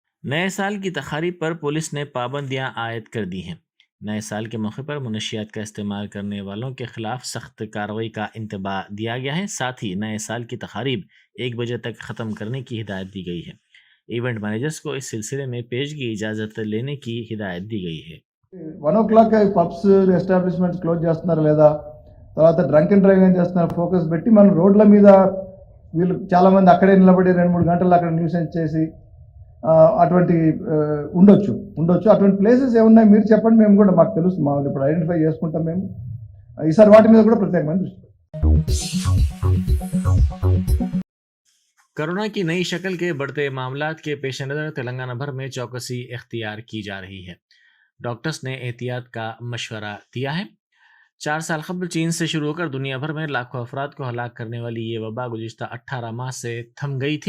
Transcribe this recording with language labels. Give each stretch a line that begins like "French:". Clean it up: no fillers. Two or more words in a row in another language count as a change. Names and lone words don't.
Urdu: نئے سال کی تقاریب پر پولیس نے پابندیاں عائد کر دی ہیں۔ نئے سال کے موقع پر منشیات کا استعمال کرنے والوں کے خلاف سخت کارروائی کا انتباہ دیا گیا ہے۔ ساتھ ہی نئے سال کی تقاریب 1 بجے تک ختم کرنے کی ہدایت دی گئی ہے۔
English: event managers
Urdu: کو اس سلسلے میں پیشگی اجازت لینے کی ہدایت دی گئی ہے۔
Telugu: 1 o'clock
English: pubs establishments close
Telugu: చేస్తున్నారు లేదా, తర్వాత
English: drunk and drive
Telugu: ఏం చేస్తున్నారు, ఫోకస్ పెట్టి మనం రోడ్ల మీద వీళ్ళు చాలా మంది అక్కడే నిలబడి 2-3 గంటలు అక్కడ న్యూసెన్స్ చేసి అటువంటి ఉండొచ్చు. అటువంటి ప్లేసెస్ ఏమున్నాయి మీరు చెప్పండి, మేము కూడా మాకు తెలుసు, మామూలు ఇప్పుడు ఐడెంటిఫై చేసుకుంటాం మేము. ఈసారి వాటి మీద కూడా ప్రత్యేకమైన దృష్టి.
Urdu: کورونا کی نئی شکل کے بڑھتے معاملات کے پیش نظر تلنگانہ بھر میں چوکسی اختیار کی جا رہی ہے. ڈاکٹرز نے احتیاط کا مشورہ دیا ہے. 4 سال قبل چین سے شروع ہو کر دنیا بھر میں لاکھوں افراد کو ہلاک کرنے والی یہ وبا گزشتہ 18 ماہ سے تھم گئی تھی.